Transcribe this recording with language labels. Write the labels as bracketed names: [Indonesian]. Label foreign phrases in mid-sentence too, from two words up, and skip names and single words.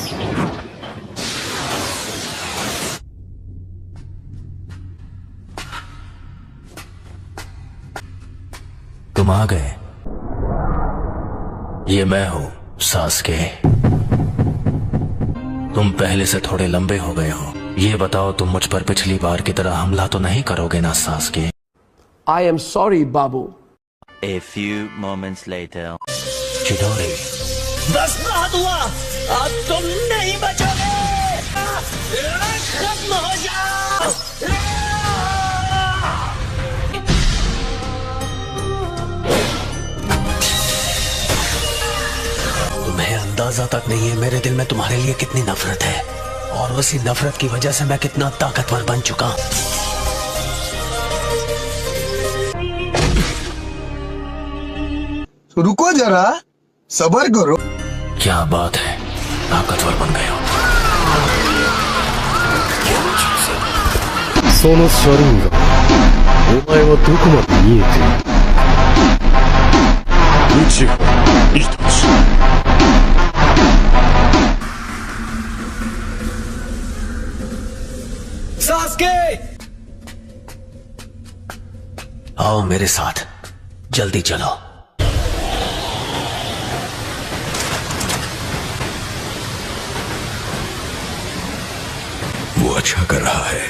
[Hindi] तुम आ गए। ये मैं हूँ सास्के। तुम पहले से थोड़े लंबे हो गए हो। ये बताओ तुम मुझ पर पिछली बार की तरह हमला तो नहीं करोगे ना सास्के? [English] I am sorry, [Hindi] बाबू। [English] A few moments later. [Hindi] चिडोरी। बस बहुत हुआ, अब तुम नहीं बचोगे। खत्म हो जाओ। तुम्हें अंदाजा तक नहीं है मेरे दिल में तुम्हारे लिए कितनी नफरत है, और उसी नफरत की वजह से मैं कितना ताकतवर बन चुका हूं। रुको जरा, सबर करो। क्या बात है, ताकतवर बन गए हो। [Japanese] その車輪がお前はどこまで見えている。内葉イタチ。 [Hindi] सास्के! आओ मेरे साथ, जल्दी चलो। वो अच्छा कर रहा है।